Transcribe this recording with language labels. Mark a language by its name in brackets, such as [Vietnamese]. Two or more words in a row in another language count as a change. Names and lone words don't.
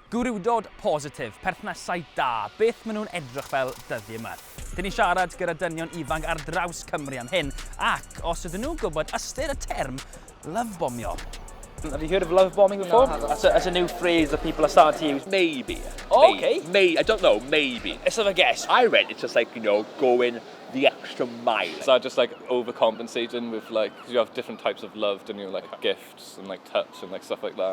[Welsh] Gwrywdod positif, perthnasau da, beth maen nhw'n edrych fel dyddiau yma. Dyn ni siarad gyda dynion ifanc ar draws Cymru am hyn, ac os ydyn nhw'n gwybod ystyr y term lovebomio. [English] Have you heard of love bombing before? No, That's a new phrase that people are starting to use. Maybe. Oh, okay. Maybe. I don't know, maybe. Let's have a guess. I read it's just like, you know, going the extra mile. Is that just like overcompensating with like, because you have different types of love, don't you? Like gifts and like touch and like stuff like that.